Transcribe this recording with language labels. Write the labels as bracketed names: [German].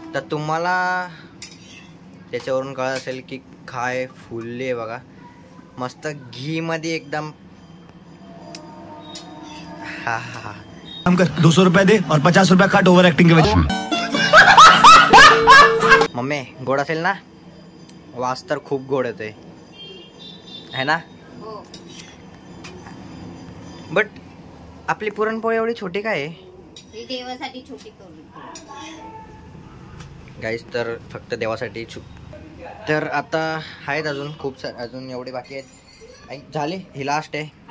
[Marathi] तर तुम्हाला त्याच्यावरून कळत असेल की काय फुलली आहे बघा, मस्त घी मध्ये एकदम. हा हा, [Hindi] 200 रुपये दे और 50 रुपये काट ओवर एक्टिंग के वजह. [Marathi] मम्मी गोड असेल ना? वास तर खूप गोड येतोय है ना. बट आपली पुरणपोळी एवढी छोटी काय आहे? देवासाठी छोटी गाईस, तर फक्त देवासाठी तर आता आहेत अजून खूप सारे, अजून एवढे बाकी आहेत. झाले, ही लास्ट आहे.